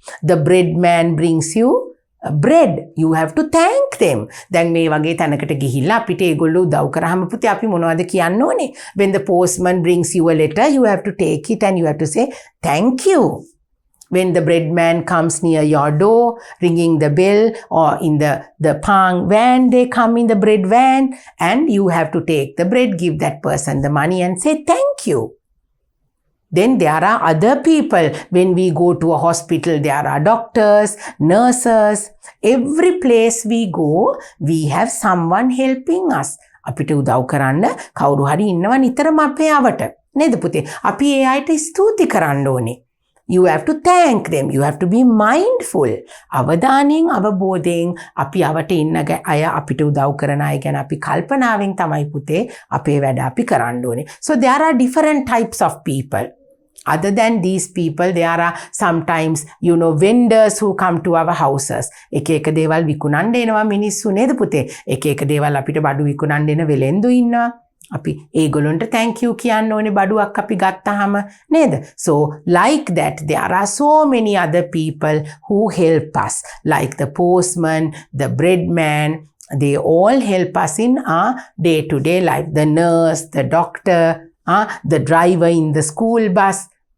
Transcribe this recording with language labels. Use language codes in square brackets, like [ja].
[en] The bread man brings you bread. You have to thank them. [si] දැන් මේ වගේ තැනකට ගිහිල්ලා අපිට ඒගොල්ලෝ උදව් කරාම පුතේ අපි මොනවද කියන්න ඕනේ? [en] When the postman brings you a letter, you have to take it and you have to say thank you. When the bread man comes near your door, ringing the bell, or in the pang van, they come in the bread van, and you have to take the bread, give that person the money and say thank you. Then there are other people. When we go to a hospital, there are doctors, nurses. Every place we go, we have someone helping us. [si] අපිට උදව් කරන්න කවුරු හරි ඉන්නවා නිතරම අපේ යවට. නේද පුතේ? අපි ඒ අයට ස්තුති කරන්න ඕනේ. [en] You have to thank them. You have to be mindful. [si] අවධානයෙන් අවබෝධයෙන් අපි අවට ඉන්න අය අපිට උදව් කරන අය ගැන අපි කල්පනාවෙන් තමයි පුතේ අපේ වැඩ අපි කරන්න ඕනේ. [en] So there are different types of people. Other than these people, there are sometimes, vendors who come to our houses. [si] එක දේවල් විකුණන්න එනවා මිනිස්සු නේද පුතේ? එක දේවල් අපිට බඩු විකුණන්න එන වෙලෙන්දු ඉන්නවා. අපි ඒගොල්ලන්ට thank you කියන්න ඕනේ බඩුවක් අපි ගත්තාම නේද? [en] So like that, there are so many other people who help us, like the postman, the bread man. They all help us in our day-to-day life. The nurse, the doctor, the driver in the school bus.